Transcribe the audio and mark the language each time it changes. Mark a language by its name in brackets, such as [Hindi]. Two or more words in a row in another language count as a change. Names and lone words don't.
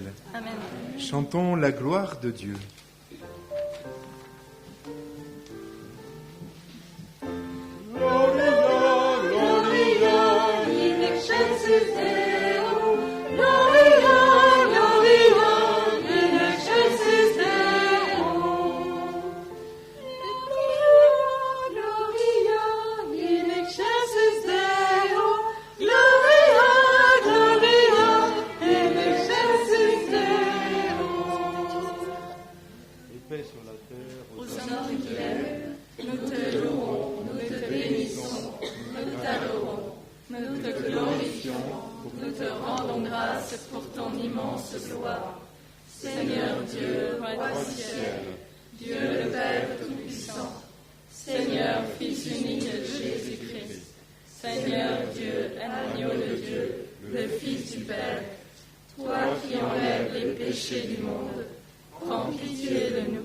[French] Amen. Chantons la gloire de Dieu. [Latin] Gloria, Gloria, in excelsis Deo. Gloria, Gloria, in excelsis Deo. Gloria, in excelsis Deo. Gloria, Gloria, in excelsis Deo. [French] et paix sur la terre aux Hosanna qui lève, nous te louons, nous te bénissons, nous t'adorons, nous te glorifions, nous te rendons grâce pour ton immense gloire. Seigneur Dieu, roi du ciel, Dieu le Père Tout-Puissant, Seigneur Fils unique de Jésus-Christ, Seigneur Dieu, agneau de Dieu, le Fils du Père, toi qui enlèves les péchés du monde, prends pitié de nous.